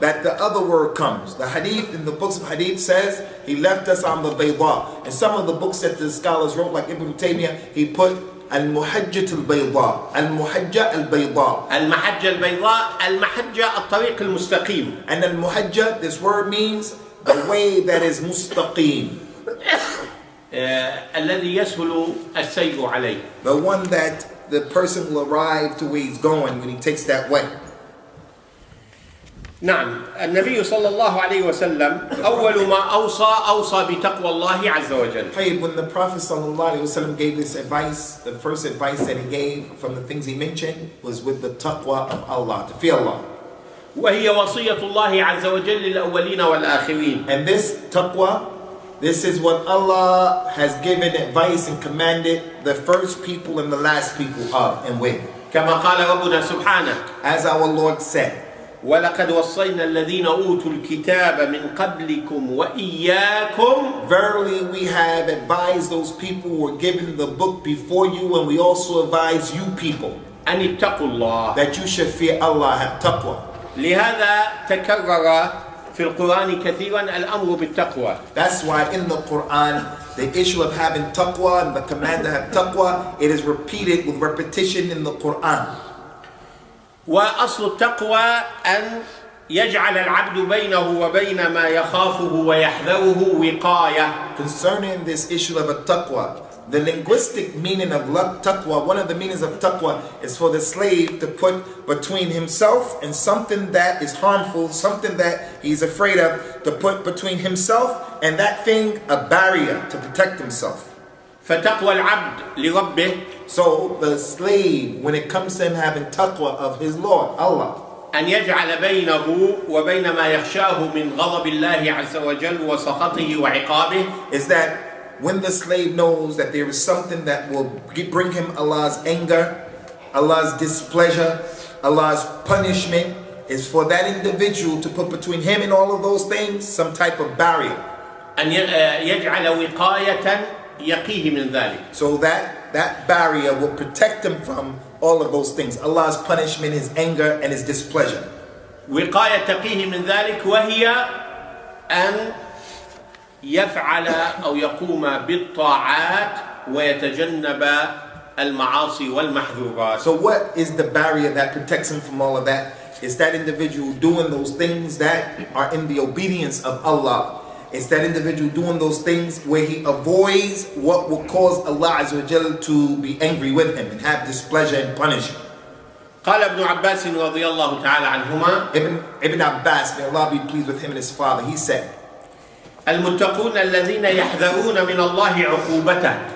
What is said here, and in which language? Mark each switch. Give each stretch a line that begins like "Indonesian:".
English: that the other word comes. The hadith in the books of hadith says he left us on the bayda. And some of the books that the scholars wrote, like Ibn Taymiyyah, he put
Arabic: المحجة البيضاء, المحجة البيضاء. المحجة البيضاء, المحجة الطريق المستقيم.
English: And المحجة, this word means the way that is mustaqim.
Arabic: الذي يسهل السير عليه.
English: The one that the person will arrive to where he's going when he takes that way.
Arabic: نعم، النبي صلى الله عليه وسلم أول ما أوصى بتقوى الله عز وجل.
English: Hey, when the Prophet sallallahu alaihi wasallam gave this advice, the first advice that he gave from the things he mentioned was with the taqwa of Allah, to fear Allah.
Arabic: وهي وصية الله عز وجل للأولين والآخرين.
English: And this taqwa, this is what Allah has given advice and commanded the first people and the last people of and with.
Arabic: كما قال ربنا سبحانه.
English: As our Lord said,
Arabic: وَلَقَدْ وَصَّيْنَا الَّذِينَ أُوتُوا الْكِتَابَ مِنْ قَبْلِكُمْ وَإِيَّاكُمْ.
English: Verily we have advised those people who were given the book before you, and we also advise you people
Arabic: أَنِ اتَّقُوا اللَّهِ.
English: that you should fear Allah, have taqwa.
Arabic: لهذا تكرر في القرآن كثيرا الأمر بالتقوى.
English: That's why in the Quran, the issue of having taqwa and the command to have taqwa, it is repeated with repetition in the Quran.
Arabic: وأصل التقوى أن يجعل العبد بينه وبين ما يخافه ويحذره وقاية.
English: Concerning this issue of a taqwa, the linguistic meaning of taqwa, one of the meanings of taqwa is for the slave to put between himself and something that is harmful, something that he's afraid of, to put between himself and that thing a barrier to protect himself.
Arabic: فتقوى العبد لربه.
English: So the slave, when it comes to him having taqwa of his Lord, Allah,
Arabic: أن يجعل بينه وبين ما يخشاه من غضب الله عز وجل وسخطه وعقابه.
English: is that when the slave knows that there is something that will bring him Allah's anger, Allah's displeasure, Allah's punishment, is for that individual to put between him and all of those things some type of barrier.
Arabic: أن يجعل وقاية يقيه من ذلك.
English: So that barrier will protect him from all of those things, Allah's punishment, His anger, and His displeasure.
Arabic: وقاية تقيه من ذلك وهي أن يفعل أو يقوم بالطاعات ويتجنب المعاصي والمحظورات.
English: So what is the barrier that protects him from all of that? It's that individual doing those things that are in the obedience of Allah. It's that individual doing those things where he avoids what will cause Allah Azza wa Jal to be angry with him and have displeasure and punish him.
Arabic: قال ابن عباس رضي الله تعالى عنهما.
English: Ibn Abbas, may Allah be pleased with him and his father, he said,
Arabic: المتقون الذين يحذرون من الله عقوبته.